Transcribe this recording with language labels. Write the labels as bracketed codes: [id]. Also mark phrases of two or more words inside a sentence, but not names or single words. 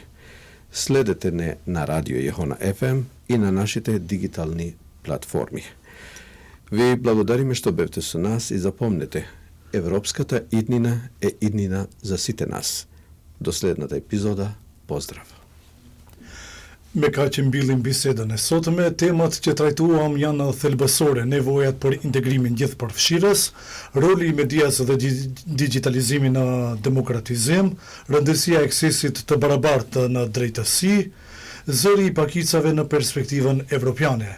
[mk] Следете не на Радио Јехона FM и на нашите дигитални платформи. Ви благодариме што бевте со нас и запомнете, европската иднина е иднина за сите нас. До следната епизода, поздрав! [sq] Me ka që mbillim bisedën e sotme, temat që trajtuam janë thelbësore, nevojat për integrimin gjithëpërfshirës, roli i medias dhe digitalizimi në demokratizim, rëndësia e aksesit të barabartë në drejtësi, zëri i pakicave në perspektivën evropiane.